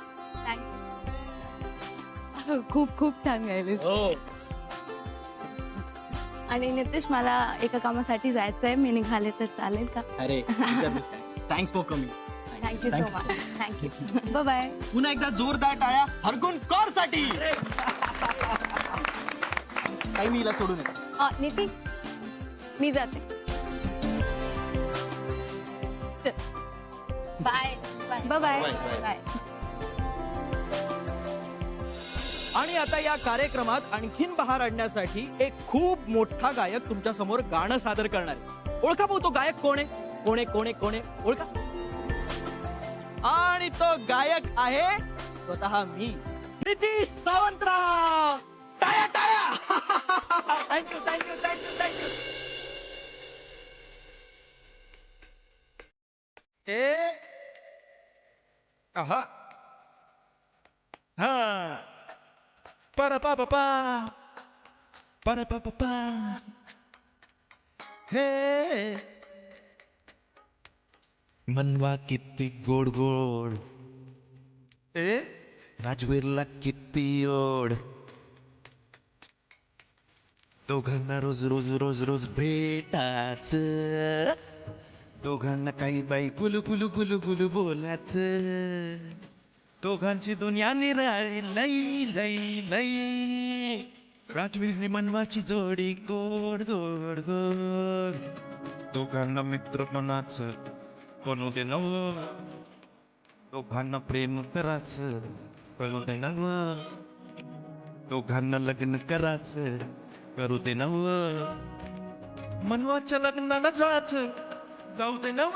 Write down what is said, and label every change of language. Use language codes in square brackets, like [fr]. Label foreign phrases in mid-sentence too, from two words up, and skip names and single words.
[mr] खूप खूप छान गायले. हो आणि नितेश मला एका कामासाठी जायचंय. मी निघाले तर चालेल का? अरे [en] thanks for coming. thank you so much. thank you. bye bye. [mr] पुन्हा एकदा जोरदार टाळ्या हरगुन कौर साठी. काही मी हिला सोडून येतो. नितीश मी जाते. [en] bye bye bye bye. [mr] आणि आता या कार्यक्रमात आणखीन बहार आणण्यासाठी एक खूप मोठा गायक तुमच्या समोर गाणं सादर करणार आहे. ओळखा भाऊ तो गायक कोण आहे? कोण आहे ओळखा. आणि तो गायक आहे स्वतः मी नितीश सावंतराव. टाळ्या टाळ्या. [en] thank you thank you thank you thank you. Aha. Ha. Para pa pa pa. Para pa pa pa. Hey. [mr] मनवा किती गोड गोड. राजवीरला किती ओढ. दोघांना रोज रोज रोज रोज भेटाच. दोघांना काही बाई गुलू गुलू गुलू गुलू बोलाच. दोघांची दुनिया निराळी लई लई लई. राजवीर मनवाची जोडी गोड गोड गोड. दोघांना मित्र मनाच बनू दे नव. दोघांना प्रेम कराच बनू दे नव. दोघांना लग्न करायचं, करू दे नव. मनवाच्या लग्नाला जायचं, जाऊ दे नव.